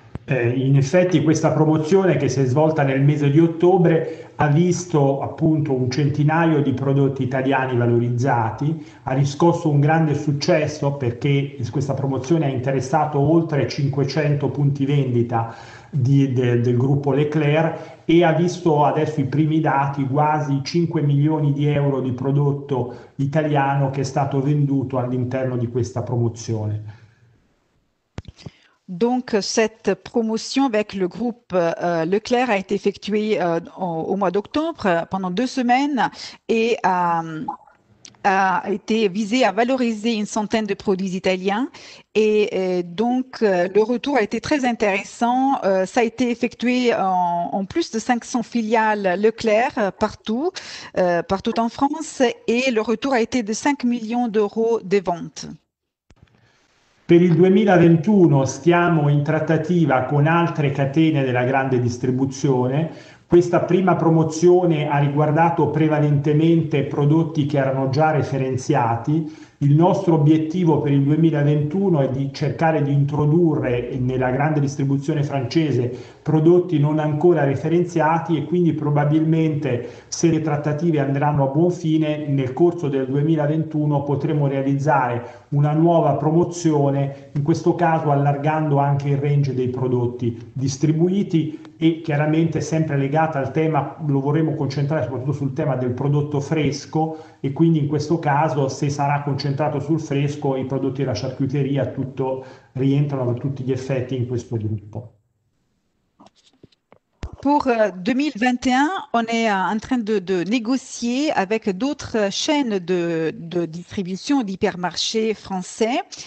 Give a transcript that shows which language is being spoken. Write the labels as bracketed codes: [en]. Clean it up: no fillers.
[it] In effetti questa promozione che si è svolta nel mese di ottobre ha visto appunto un centinaio di prodotti italiani valorizzati, ha riscosso un grande successo perché questa promozione ha interessato oltre 500 punti vendita del gruppo Leclerc e ha visto adesso i primi dati, quasi 5 milioni di euro di prodotto italiano che è stato venduto all'interno di questa promozione. [fr] Donc, cette promotion avec le groupe Leclerc a été effectuée au mois d'octobre pendant 2 semaines et a été visée à valoriser une centaine de produits italiens. Et donc, le retour a été très intéressant. Ça a été effectué en plus de 500 filiales Leclerc partout en France et le retour a été de 5 millions d'euros de ventes. [it] Per il 2021 stiamo in trattativa con altre catene della grande distribuzione. Questa prima promozione ha riguardato prevalentemente prodotti che erano già referenziati. Il nostro obiettivo per il 2021 è di cercare di introdurre nella grande distribuzione francese prodotti non ancora referenziati e quindi probabilmente, se le trattative andranno a buon fine, nel corso del 2021 potremo realizzare una nuova promozione, in questo caso allargando anche il range dei prodotti distribuiti e chiaramente sempre legata al tema, lo vorremmo concentrare soprattutto sul tema del prodotto fresco e quindi in questo caso, se sarà concentrato sul fresco, i prodotti della charcuteria tutto rientrano a tutti gli effetti in questo gruppo. [fr] Pour 2021, on est en train de négocier avec d'autres chaînes de distribution d'hypermarchés français.